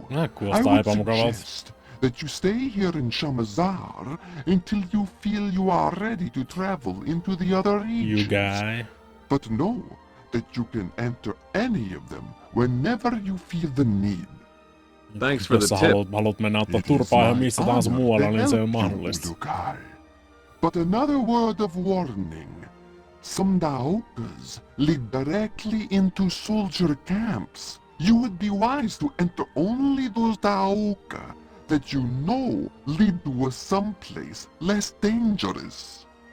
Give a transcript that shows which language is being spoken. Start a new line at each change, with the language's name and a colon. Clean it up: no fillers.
English: I would suggest that you stay here in Shamazar until you feel you are ready to travel into the other regions. You guy. But know that you can enter any of them whenever you feel the need. Thanks for the tip. tip.
Finnish: Haluat mennä ottaa turpaa ihan missä tahansa muualla, niin se on mahdollista.
English: But another word of warning. Some Daokas lead directly into soldier camps. You would be wise to enter only those Daoka that you know lead to someplace less dangerous.